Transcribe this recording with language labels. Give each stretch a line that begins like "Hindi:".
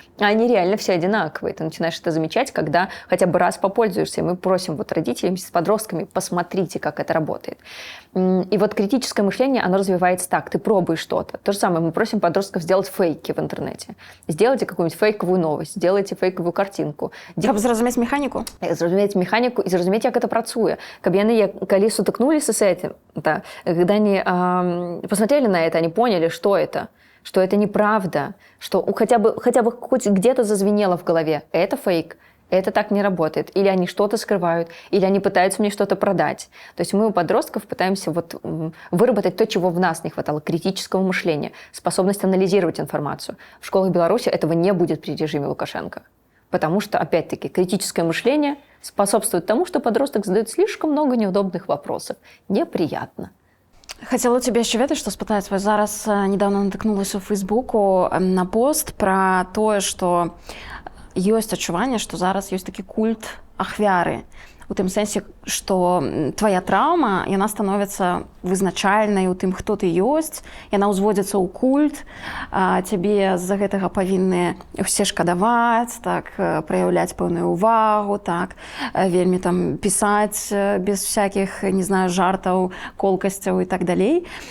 Russian: А они реально все одинаковые. Ты начинаешь это замечать, когда хотя бы раз попользуешься. И мы просим вот родителей с подростками, посмотрите, как это работает. И вот критическое мышление, оно развивается так, ты пробуешь что-то. То же самое, мы просим подростков сделать фейки в интернете. Сделайте какую-нибудь фейковую новость, сделайте фейковую картинку.
Belarusian: Каб зразумець механіку? Зразумець механіку і зразумець, як это працуе. Каб яны калі сутыкнуліся
Russian: с этим, да, когда они посмотрели на это, они поняли, что это неправда, что хотя бы хоть где-то зазвенело в голове. Это фейк, это так не работает. Или они что-то скрывают, или они пытаются мне что-то продать. То есть мы у подростков пытаемся вот выработать то, чего в нас не хватало, критического мышления, способность анализировать информацию. В школах Беларуси этого не будет при режиме Лукашенко. Потому что, опять-таки, критическое мышление способствует тому, что подросток задает слишком много неудобных вопросов. Неприятно.
Belarusian: Хацела цябе яшчэ ведаць, што спытаць. Вось зараз недавно натыкнулася ў Фейсбуку на пост пра тое, што ёсць адчуванне, што зараз ёсць такі культ ахвяры. У тым сэнсе, што твая траўма, яна становіцца вызначальнай у тым, хто ты ёсць, яна ўзводзіцца ў культ, цябе з-за гэтага павінны ўсе шкадаваць, так, праяўляць пэўную ўвагу, так, вельмі там пісаць без всякіх, не знаю, жартаў, колкасцяў і так далей.